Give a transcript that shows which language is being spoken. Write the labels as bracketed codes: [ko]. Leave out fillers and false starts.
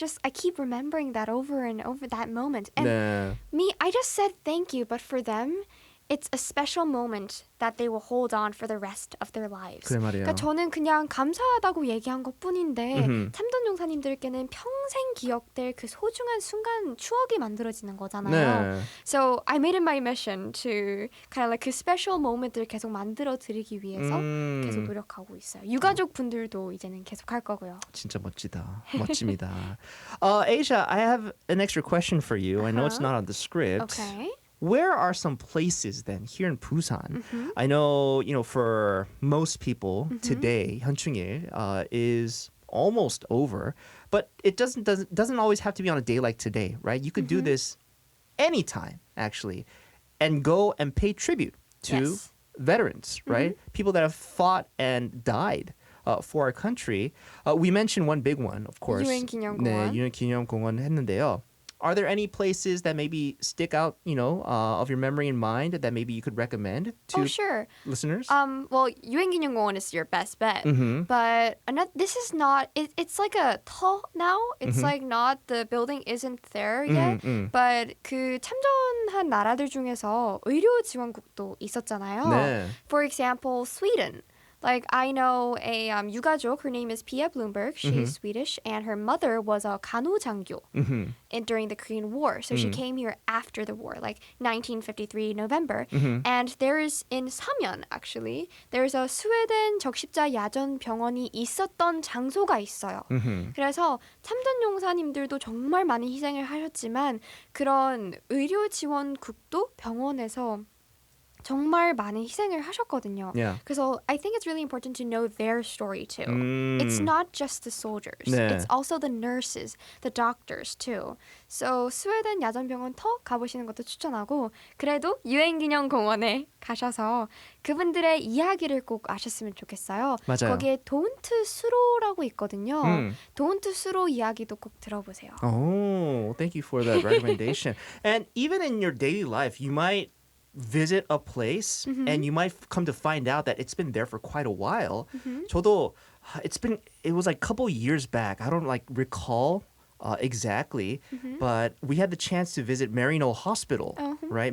[en] I keep remembering that over and over that moment. And [ko] 네. [en] me, I just said thank you, but for them, it's a special moment that they will hold on for the rest of their lives. [ko] 그래 말이에요. 그러니까 저는 그냥 감사하다고 얘기한 것뿐인데 참전 용사님들께는 평생 기억될 그 소중한 순간 추억이 만들어지는 거잖아요. 네. [en] So I made it my mission to kind of like [ko] 그 special moment들 계속 만들어 드리기 위해서 계속 노력하고 있어요. 유가족 분들도 이제는 계속 할 거고요. 진짜 멋지다. 멋집니다. [en] Asia, I have an extra question for you. I know it's not on the script. Okay. Where are some places then here in Busan? I know, for most people today, 현충일 is almost over, but it doesn't always have to be on a day like today, right? You could do this anytime, actually, and go and pay tribute to Yes. veterans, right? People that have fought and died for our country. We mentioned one big one, of course. [ko] 유엔기념공원. 네, 유엔기념공원 했는데요. [en] Are there any places that maybe stick out, of your memory and mind that maybe you could recommend to Oh, sure. listeners? Well, 유엔기념공원 is your best bet. But this is not, it's like a 터 now. It's like not, the building isn't there yet. [ko] But 그 참전한 나라들 중에서 의료 지원국도 있었잖아요. 네. [en] For example, Sweden. Like I know a 유가족, her name is Pia Bloomberg. She's Swedish, and her mother was a 간호장교 during the Korean War. So she came here after the war, like 1953 November. And there is in Samyeon, actually, there's a [ko] 스웨덴 적십자 야전 병원이 있었던 장소가 있어요. 그래서 참전 용사님들도 정말 많은 희생을 하셨지만 그런 의료 지원국도 병원에서 정말 많은 희생을 하셨거든요. [en] Yeah. 그래서 I think it's really important to know their story too. Mm. It's not just the soldiers. [ko] 네. [en] It's also the nurses, the doctors too. [ko] So 스웨덴 야전병원 터 가보시는 것도 추천하고 그래도 유엔기념공원에 가셔서 그분들의 이야기를 꼭 아셨으면 좋겠어요. 맞아요. 거기에 도운트 수로라고 있거든요. 음. 도운트 수로 이야기도 꼭 들어보세요. [en] Oh, thank you for that recommendation. And even in your daily life, you might visit a place and you might come to find out that it's been there for quite a while. [ko] 저도 [en] it was like a couple years back. I don't like recall exactly, but we had the chance to visit Marino Hospital, right?